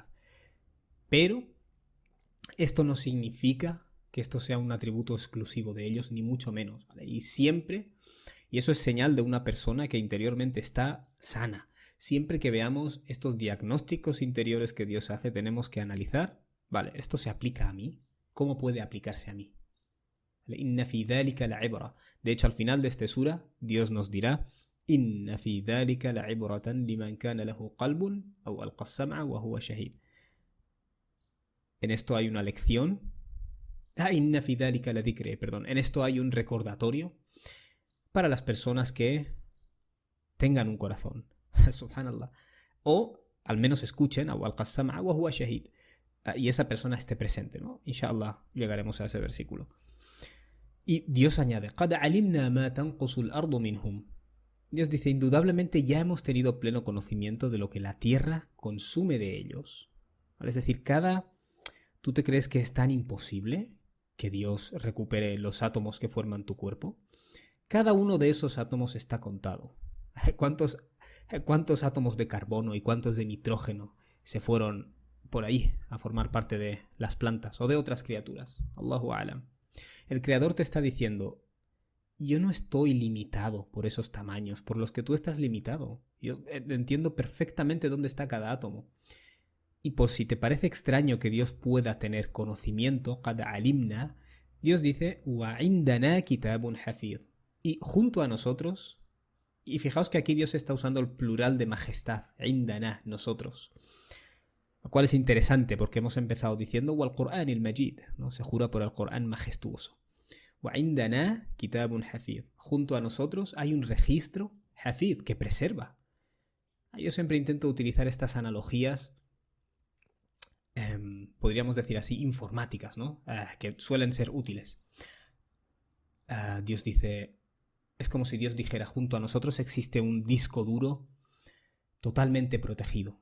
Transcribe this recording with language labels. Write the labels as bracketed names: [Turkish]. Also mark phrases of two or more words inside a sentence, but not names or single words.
[Spanish] Pero esto no significa que esto sea un atributo exclusivo de ellos, ni mucho menos, ¿vale? Y siempre, y eso es señal de una persona que interiormente está sana. Siempre que veamos estos diagnósticos interiores que Dios hace, tenemos que analizar, vale, ¿esto se aplica a mí? ¿Cómo puede aplicarse a mí? [Arabic] إن في ذلك لعبرة. [Spanish] De hecho, al final de este sura, Dios nos dirá, [Arabic] إن في ذلك لعبرة لمن كان له قلب أو ألقى السمع وهو شهيد. [Spanish] En esto hay una lección. [Arabic] إن في ذلك لذكرى, [Spanish] perdón. En esto hay un recordatorio para las personas que tengan un corazón. Subhanallah. O al menos escuchen, [Arabic] أو ألقى السمع وهو شهيد. [Spanish] Y esa persona esté presente, ¿no? Inshallah llegaremos a ese versículo. Y Dios añade, [Arabic] قَدْ عَلِمْنَا مَا تَنْقُصُ الْأَرْضُ مِنْهُمْ. [Spanish] Dios dice, indudablemente ya hemos tenido pleno conocimiento de lo que la tierra consume de ellos. ¿Vale? Es decir, ¿tú te crees que es tan imposible que Dios recupere los átomos que forman tu cuerpo? Cada uno de esos átomos está contado. ¿Cuántos átomos de carbono y cuántos de nitrógeno se fueron por ahí a formar parte de las plantas o de otras criaturas? [Arabic] الله أعلم. [Spanish] El Creador te está diciendo, yo no estoy limitado por esos tamaños por los que tú estás limitado. Yo entiendo perfectamente dónde está cada átomo. Y por si te parece extraño que Dios pueda tener conocimiento, [Arabic] قَدْ عَلِمْنَا, [Spanish] Dios dice, [Arabic] وَعِنْدَنَا كِتَابٌ حَفِيظٌ. [Spanish] Y junto a nosotros, y fijaos que aquí Dios está usando el plural de majestad, عِنْدَنَا, nosotros. Lo cual es interesante porque hemos empezado diciendo [Arabic] وَالْقُرْآنِ الْمَجِيدِ, [Spanish] ¿no? Se jura por el Corán majestuoso. [Arabic] وَعِنْدَنَا كِتَابٌ حَفِيظٌ. [Spanish] Junto a nosotros hay un registro hafid que preserva. Yo siempre intento utilizar estas analogías, podríamos decir así, informáticas, ¿no? Que suelen ser útiles. Dios dice, es como si Dios dijera, junto a nosotros existe un disco duro totalmente protegido.